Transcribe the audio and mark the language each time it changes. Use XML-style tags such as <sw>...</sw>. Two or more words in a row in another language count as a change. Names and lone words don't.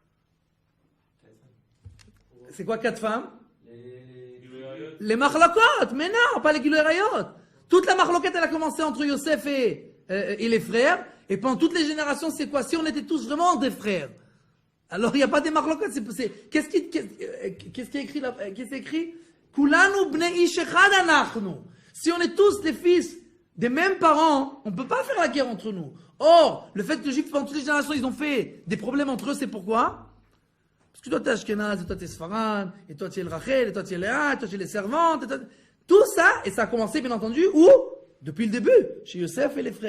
<fr>C'est quoi 4 femmes? Les machlokot. Mais non, pas les</fr> <he>גילוי עריות.</he> <fr>Toute la machlokot, elle a commencé entre Yosef et les frères. Et pendant toutes les générations, c'est quoi? Si on était tous vraiment des frères. Alors, il n'y a pas des machlokot. Qu'est-ce qui est écrit là? Qu'est-ce qui est écrit?</fr> <he>כולנו בני איש אחד נחנו.</he> <fr>Si on est tous des fils des mêmes parents, on ne peut pas faire la guerre entre nous. Or, le fait que les Juifs, pendant toutes les générations, ils ont fait des problèmes entre eux, c'est pourquoi? Parce que toi, tu es Ashkenaz, et toi, tu es Sfarad, et toi, tu es le Rachel, et toi, tu es Léa, et toi, tu es les servantes. Tout ça, et ça a commencé, bien entendu, où? Depuis le début, chez Yosef et les frères.</fr>